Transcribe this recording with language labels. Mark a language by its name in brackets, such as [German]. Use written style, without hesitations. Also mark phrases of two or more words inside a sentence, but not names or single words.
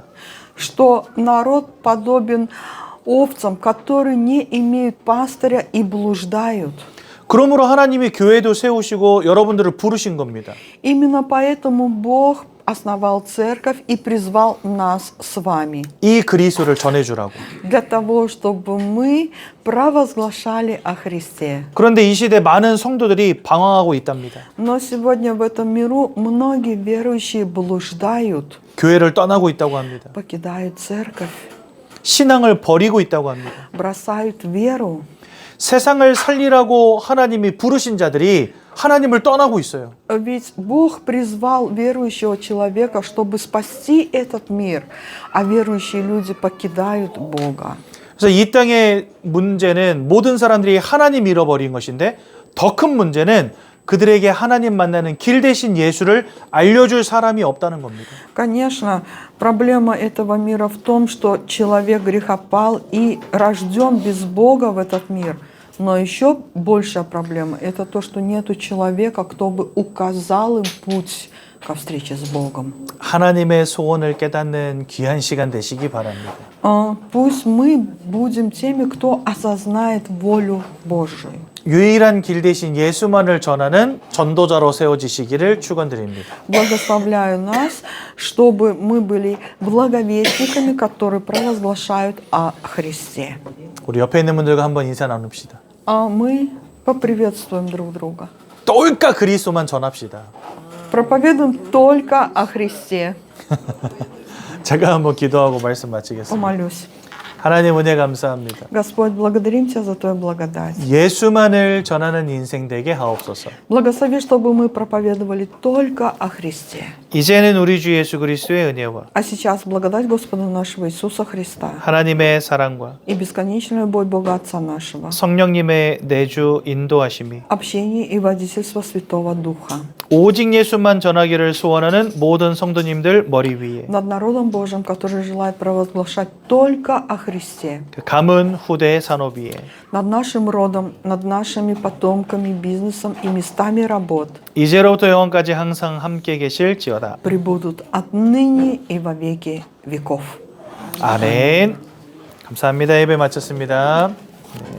[Russian] что народ подобен овцам, которые не имеют пастыря и блуждают. [Korean] 그러므로 하나님이 교회도 세우시고 여러분들을 부르신 겁니다. [Russian] Именно поэтому Бог основал церковь и призвал нас с вами. [Korean] 이 그리스도를 전해주라고. [Russian] Для того, чтобы мы провозглашали о Христе. [Korean] 그런데 이 시대 많은 성도들이 방황하고 있답니다. [Russian] Но сегодня в этом миру многие верующие блуждают, [Korean] 교회를 떠나고 있다고 합니다. [Russian] покидают церковь, [Korean] 신앙을 버리고 있다고 합니다. [Russian] бросают веру. [Korean] 세상을 살리라고 하나님이 부르신 자들이 하나님을 떠나고 있어요. [Russian] Ведь Бог призвал верующего человека, чтобы спасти этот мир, а верующие люди покидают Бога. [Korean] 그래서 이 땅의 문제는 모든 사람들이 하나님 잃어버린 것인데 더 큰 문제는 그들에게 하나님 만나는 길 대신 예수를 알려줄 사람이 없다는 겁니다. [Russian] Конечно, проблема этого мира в том, что человек грехопал и рожден без Бога в этот мир. Но еще большая проблема – это то, что нету человека, кто бы указал им путь ко встрече с Богом. [Korean] 하나님의 소원을 깨닫는 귀한 시간 되시기 바랍니다. [Russian] Пусть мы будем теми, кто осознает волю Божию. [Korean] 유일한 길 대신 예수만을 전하는 전도자로 세워지시기를 축원드립니다. [Russian] Благословляю нас, чтобы мы были благовестниками, которые провозглашают о Христе. [Korean] 우리 옆에 있는 분들과 한번 인사 나눕시다. [Russian] А мы поприветствуем друг друга. [Korean] 똘까 그리스도만 전합시다. [Russian] Проповедуем только о Христе. [Korean] 제가 한번 기도하고 말씀 마치겠습니다. [Russian] Помолюсь. [Korean] 하나님 은혜 감사합니다. [Russian] Господь, благодарим Тебя за Твою благодать. [Korean] 예수만을 전하는 인생 되게 하옵소서. [Russian] Благослови, чтобы мы проповедовали только о Христе. [Korean] 이제는 우리 주 예수 그리스도의 은혜와 [Russian] А сейчас благодать Господа нашего Иисуса Христа [Korean] 하나님의 사랑과 [Russian] и бесконечная любовь Бога Отца нашего, [Korean] 성령님의 내주 인도하심이 [Russian] общение и водительство Святого Духа [Korean] 오직 예수만 전하기를 소원하는 모든 성도님들 머리 위에 [Russian] над народом Божьим, который желает провозглашать только о Христе, [Korean] 그 가문 후대 산업 위에 [Russian] над нашим родом, над нашими потомками, бизнесом и местами работ [Korean] 이제로부터 영원까지 항상 함께 계실지어다. [Russian] пребудут отныне и во веки веков. [Korean] 아멘. 감사합니다. 예배 마쳤습니다.